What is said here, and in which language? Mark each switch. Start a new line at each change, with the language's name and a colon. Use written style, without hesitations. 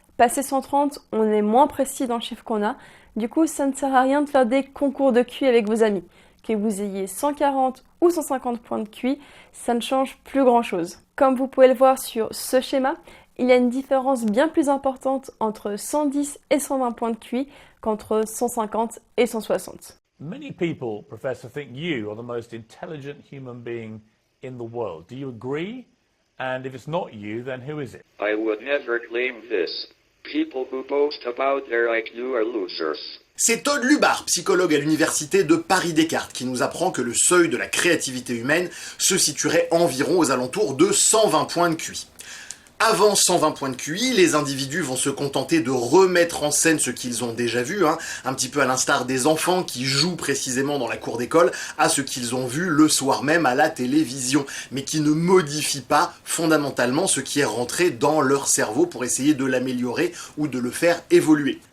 French: Passé 130, on est moins précis dans le chiffre qu'on a. Du coup, ça ne sert à rien de faire des concours de QI avec vos amis. Que vous ayez 140 ou 150 points de QI, ça ne change plus grand-chose. Comme vous pouvez le voir sur ce schéma, il y a une différence bien plus importante entre 110 et 120 points de QI qu'entre 150 et 160.
English: Many people profess to think you are the most intelligent human being in the world. Do you agree? And if it's not you, then who is it? I would never claim this. People who boast about their IQ are losers.
French: C'est Todd Lubar, psychologue à l'université de Paris-Descartes, qui nous apprend que le seuil de la créativité humaine se situerait environ aux alentours de 120 points de QI. Avant 120 points de QI, les individus vont se contenter de remettre en scène ce qu'ils ont déjà vu, un petit peu à l'instar des enfants qui jouent précisément dans la cour d'école à ce qu'ils ont vu le soir même à la télévision, mais qui ne modifient pas fondamentalement ce qui est rentré dans leur cerveau pour essayer de l'améliorer ou de le faire évoluer.